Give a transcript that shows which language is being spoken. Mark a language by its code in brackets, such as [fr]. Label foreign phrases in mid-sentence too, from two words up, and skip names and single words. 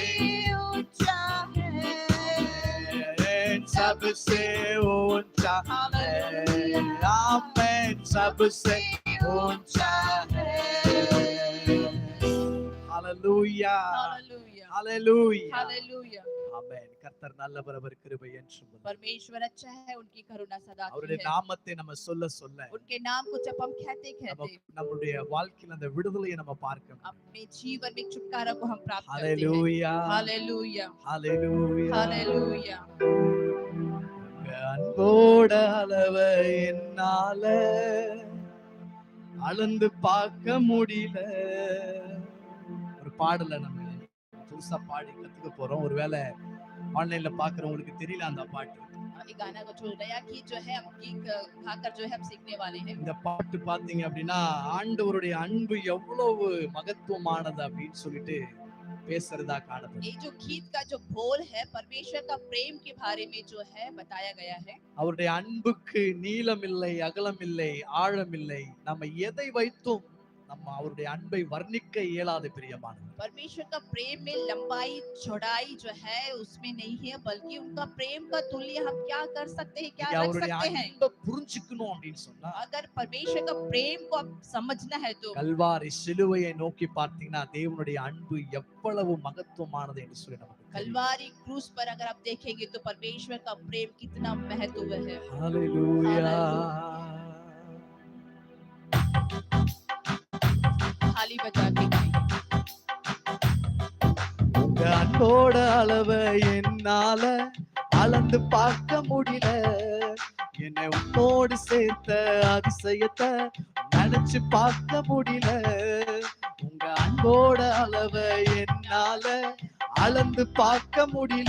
[hi] ऊंचा है। सबसे ऊंचा है। आमीन। सबसे ऊंचा है। हालेलुया हालेलुया हालेलुया हालेलुया। [ta] ஆமென். கர்த்தர் நல்லவர், அவர் கிருபை என்றும் உள்ளது. [hi] परमेश्वर अच्छा है, उनकी करुणा सदा की [ta] அவருடைய [hi] है। [ta] நாமத்தை நம்ம சொல்ல சொல்ல [hi] उनके नाम को जब हम कहते कहते [ta] நம்முடைய வாழ்க்கையில அந்த விடுதலையை நம்ம பார்க்கணும். [hi] अपने जीवन में छुटकारा को हम प्राप्त करते हैं। हालेलुया हालेलुया हालेलुया हालेलुया। [ta] அன்போட அளவை என்னால அளந்து பார்க்க முடியல. ஒரு பாடல நம்ம புதுசா பாடி கத்துக்க போறோம். ஒருவேளை ஆன்லைன்ல பாக்குறவங்களுக்கு தெரியல அந்த பாட்டு. [hi] ये गाना का जो नया गीत जो है हम गीत गाकर जो है हम सीखने वाले हैं। [ta] இந்த பாட்டு பாத்தீங்க அப்படின்னா ஆண்டவருடைய அன்பு எவ்வளவு மகத்துவமானது அப்படின்னு சொல்லிட்டு பேசுறதா காணப்படுது. [hi] ये जो गीत का जो बोल है परमेश्वर का प्रेम के बारे में जो है बताया गया है। [ta] அவருடைய அன்புக்கு நீளம் இல்லை, அகலம் இல்லை, ஆழம் இல்லை. நம்ம எதை வைத்தும் நம்ம அவருடைய அன்பை வர்ணிக்க இயலாத பிரியமானது. [hi] परमेश्वर का प्रेम में लंबाई चौड़ाई जो है उसमें नहीं है, बल्कि उनका प्रेम का तुल्य हम क्या कर सकते हैं, क्या रख [ta] அவருடைய [hi] सकते हैं। [ta] அன்பை புரிஞ்சுக்கணும் அப்படின்னு சொன்னா [hi] अगर परमेश्वर का प्रेम को आप समझना है तो [ta] கல்வாரி சிலுவையை நோக்கி பார்த்தீங்கன்னா தேவனுடைய அன்பு எவ்வளவு மகத்துவமானது என்று சொல்லி நமக்கு தெரியும். [hi] कलवारी क्रूस पर अगर आप देखेंगे तो परमेश्वर का प्रेम कितना महत्व है। [ta] ஹalleluya. [hi] थाली बजा के गाएंगे। [ta] உங்க அன்போட அளவை என்னால அளந்து பார்க்க முடியல. என்னை உன்னோடு சேர்த்த அதிசயத்தை நினைச்சு பார்க்க முடியல. உங்க அன்போட அளவை என்னால அளந்து பார்க்க முடியல.